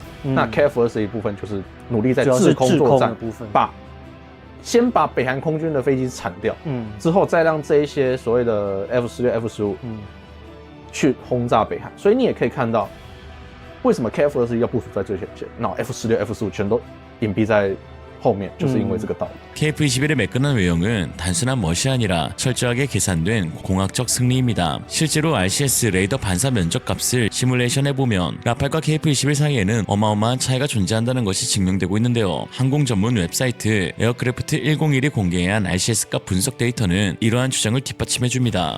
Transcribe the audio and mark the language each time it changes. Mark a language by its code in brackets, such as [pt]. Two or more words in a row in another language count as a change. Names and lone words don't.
[zh] 那 KF-21部分就是努力在制空作战，先把北韩空军的飞机铲掉，之后再让这一些所谓的 F-16、F-15，去轰炸北韩。所以你也可以看到为什么 KF-21要部署在最前线，然后 F-16、F-15全都隐蔽在后面，就是因为这个道理。 [ko] KF-21의 매끈한 외형은 단순한 멋이 아니라 철저하게 계산된 공학적 승리입니다. 실제로 RCS 레이더 반사 면적 값을 시뮬레이션해보면 라팔과 KF-21 사이에는 어마어마한 차이가 존재한다는 것이 증명되고 있는데요. 항공 전문 웹사이트 에어크래프트 101이 공개한 RCS 값 분석 데이터는 이러한 주장을 뒷받침해줍니다.